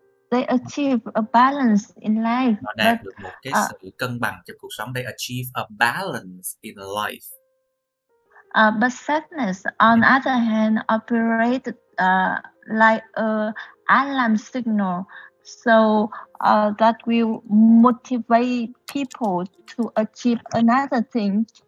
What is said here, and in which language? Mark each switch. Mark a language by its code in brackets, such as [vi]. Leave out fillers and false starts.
[en] They achieve a balance in life. [vi] Nó đạt được một cái sự cân bằng trong cuộc sống. [en] They achieve a balance in life. But sadness, on the other hand, operates like an alarm signal. So that will motivate people to achieve another thing.